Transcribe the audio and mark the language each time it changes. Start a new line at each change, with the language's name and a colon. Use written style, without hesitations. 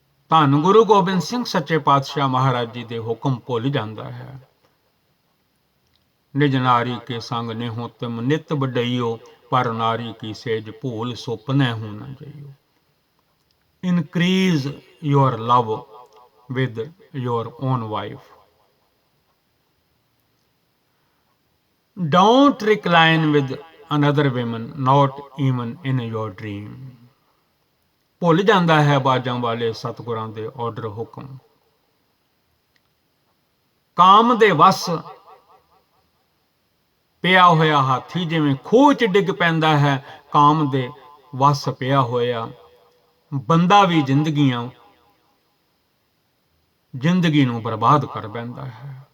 Punjabi: ਧੰਨ ਗੁਰੂ ਗੋਬਿੰਦ ਸਿੰਘ ਸੱਚੇ ਪਾਤਸ਼ਾਹ ਮਹਾਰਾਜ ਜੀ ਦੇ ਹੁਕਮ ਭੁੱਲ ਜਾਂਦਾ ਹੈ। ਨਿਜ ਨਾਰੀ ਕੇ ਸੰਗ ਨਿਹੁ ਤਿਮ ਨਿਤ ਵਡਈਓ, ਪਰ ਨਾਰੀ ਕੀ ਸੇਜ ਭੂਲ ਸੁਪਨੈ ਹੂੰ ਨ ਜਈਓ।
English: Increase your love with your own wife. Don't recline with another woman, not even in your dream.
Punjabi: ਭੁੱਲ ਜਾਂਦਾ ਹੈ ਬਾਜਾਂ ਵਾਲੇ ਸਤਿਗੁਰਾਂ ਦੇ ਆਰਡਰ ਹੁਕਮ। ਕਾਮ ਦੇ ਵਸ ਪਿਆ ਹੋਇਆ ਹਾਥੀ ਜਿਵੇਂ ਖੂਹ 'ਚ ਡਿੱਗ ਪੈਂਦਾ ਹੈ, ਕਾਮ ਦੇ ਵਸ ਪਿਆ ਹੋਇਆ ਬੰਦਾ ਵੀ ਜ਼ਿੰਦਗੀ ਨੂੰ ਬਰਬਾਦ ਕਰ ਬੈਂਦਾ ਹੈ।